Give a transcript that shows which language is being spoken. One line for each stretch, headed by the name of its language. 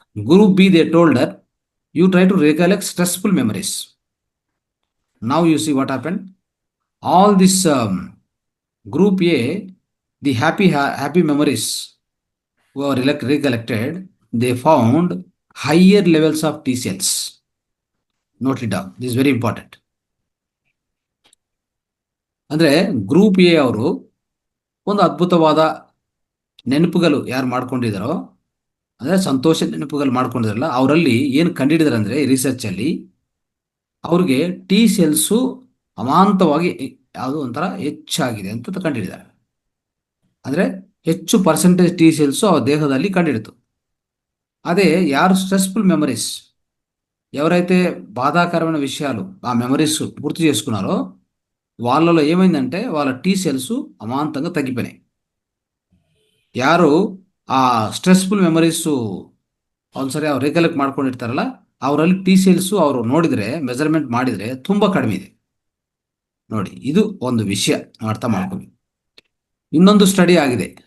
English: Group B they told that you try to recollect stressful memories. Now you see what happened. All this group A, the happy memories were recollected, they found higher levels of T cells. Note it down. This is very important.
Kannada: ಅಂದ್ರೆ group A ಅವರು ಒಂದು ಅದ್ಭುತವಾದ ನೆನಪುಗಳು ಯಾರು ಮಾಡ್ಕೊಂಡಿದ್ದಾರೋ, ಅಂದರೆ ಸಂತೋಷ ನೆನಪುಗಳು ಮಾಡ್ಕೊಂಡಿದಾರಲ್ಲ, ಅವರಲ್ಲಿ ಏನು ಕಂಡುಹಿಡಿದಾರೆ ಅಂದರೆ ರಿಸರ್ಚ್ ಅಲ್ಲಿ ಅವ್ರಿಗೆ ಟಿ ಸೆಲ್ಸು ಅಮಾಂತವಾಗಿ ಯಾವುದು ಒಂಥರ ಹೆಚ್ಚಾಗಿದೆ ಅಂತ ಕಂಡುಹಿಡಿದ್ದಾರೆ. ಅಂದರೆ ಹೆಚ್ಚು ಪರ್ಸೆಂಟೇಜ್ ಟಿ ಸೆಲ್ಸು ಅವ್ರ దేహದಲ್ಲಿ కండిడిತು.
Telugu: అదే యారు స్ట్రెస్ఫుల్ మెమరీస్ ఎవరైతే బాధాకరమైన విషయాలు ఆ మెమరీస్ గుర్తు చేసుకున్నారో వాళ్ళలో ఏమైందంటే వాళ్ళ టీ సెల్స్ అమాంతంగా తగ్గిపోయినాయి.
Kannada: ಯಾರು ಆ ಸ್ಟ್ರೆಸ್ಫುಲ್ ಮೆಮರೀಸು ಒಂದ್ಸರಿ ಅವ್ರು ರಿಕಲೆಕ್ಟ್ ಮಾಡ್ಕೊಂಡಿರ್ತಾರಲ್ಲ, ಅವರಲ್ಲಿ ಟಿ ಸೆಲ್ಸು ಅವರು ನೋಡಿದರೆ, ಮೆಜರ್ಮೆಂಟ್ ಮಾಡಿದರೆ ತುಂಬ ಕಡಿಮೆ ಇದೆ. ನೋಡಿ, ಇದು ಒಂದು ವಿಷಯ ನಾವು ಅರ್ಥ ಮಾಡ್ಕೊಳ್ಳಿ. ಇನ್ನೊಂದು ಸ್ಟಡಿ ಆಗಿದೆ.